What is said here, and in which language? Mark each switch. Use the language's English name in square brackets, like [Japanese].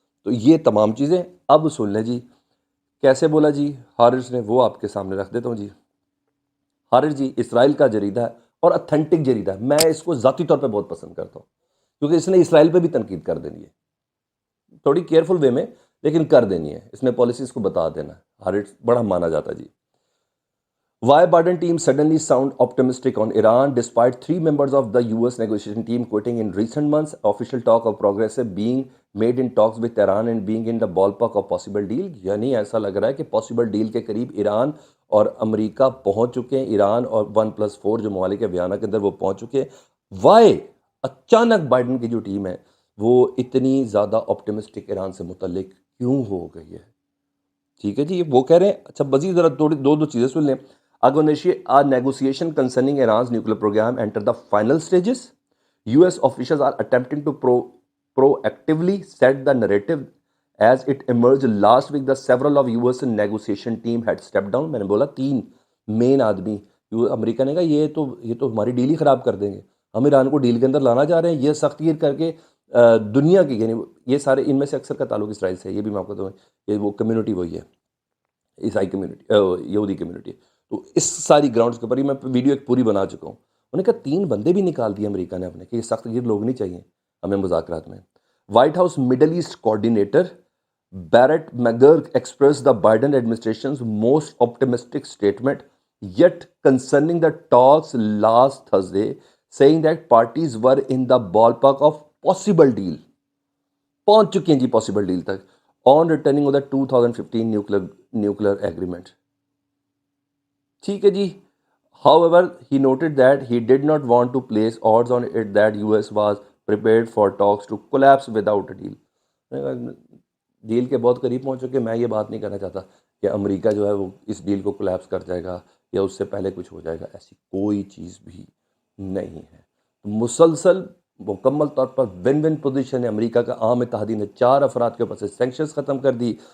[Urdu] تو یہ تمام چیزیں اب سن لیں جی کیسے بولا جی حارث نے، وہ آپ کے سامنے رکھ دیتا ہوں جی. حارث جی اسرائیل کا جریدہ ہے اور اتھینٹک جریدہ ہے، میں اس کو ذاتی طور پہ بہت پسند کرتا ہوں کیونکہ اس نے اسرائیل پہ بھی تنقید کر دینی ہے، تھوڑی کیئرفل وے میں لیکن کر دینی ہے. اس نے پالیسیز کو بتا دینا ہے. حارث بڑا مانا جاتا ہے جی. [English] Why Biden team suddenly sound optimistic on Iran despite three members of the US negotiation team quitting in recent months? Official talk of progressive being made in talks with Iran and being in the ballpark of possible deal. [Urdu] یعنی ایسا لگ رہا ہے کہ possible deal کے قریب ایران اور امریکہ پہنچ چکے ہیں. ایران اور 1+4 جو ممالک ہے ویانا کے اندر وہ پہنچ چکے ہیں. وائی اچانک بائیڈن کی جو ٹیم ہے وہ اتنی زیادہ آپٹمسٹک ایران سے متعلق کیوں ہو گئی ہے؟ ٹھیک ہے جی، وہ کہہ رہے ہیں. اچھا مزید ذرا دو چیزیں سن لیں. [English] negotiation concerning Iran's nuclear program enter the final stages. US officials are attempting to proactively set the narrative as it emerged last week that several of US negotiation team had stepped down. [Urdu] میں نے بولا 3 مین آدمی امریکہ نے کہا یہ تو ہماری deal ہی خراب کر دیں گے، ہم ایران کو ڈیل کے اندر لانا چاہ رہے ہیں. یہ سخت گیر کر کے دنیا کی، یعنی یہ سارے ان میں سے اکثر کا تعلق اسرائیل سے ہے. یہ بھی میں آپ کو بتاؤں، یہ وہ کمیونٹی وہی ہے، عیسائی کمیونٹی، یہودی کمیونٹی. تو اس ساری گراؤنڈز کے اوپر ہی میں ویڈیو ایک پوری بنا چکا ہوں. انہوں نے کہا 3 بندے بھی نکال دیے امریکہ نے اپنے کہ یہ سخت گیر لوگ نہیں چاہیے ہمیں مذاکرات میں. [English] White House Middle East coordinator Brett McGurk express the Biden administration's most optimistic statement yet concerning the talks last Thursday saying that parties were in the ballpark of possible deal. [Urdu] پہنچ چکے ہیں جی پاسبل ڈیل تک [English] On returning of the 2015 nuclear agreement. [Urdu] ٹھیک ہے جی. [English] However, he noted that he did not want to place odds on it that US was prepared for talks to collapse without a deal. [Urdu] Deal کے بہت قریب پہنچ چکے. میں یہ بات نہیں کرنا چاہتا کہ امریکہ جو ہے وہ اس ڈیل کو کولیپس کر جائے گا یا اس سے پہلے کچھ ہو جائے گا. ایسی کوئی چیز بھی نہیں ہے. مسلسل مکمل طور پر ون ون پوزیشن ہے. امریکہ کا عام اتحادی نے 4 افراد کے اوپر سے سینکشنز ختم کر دی.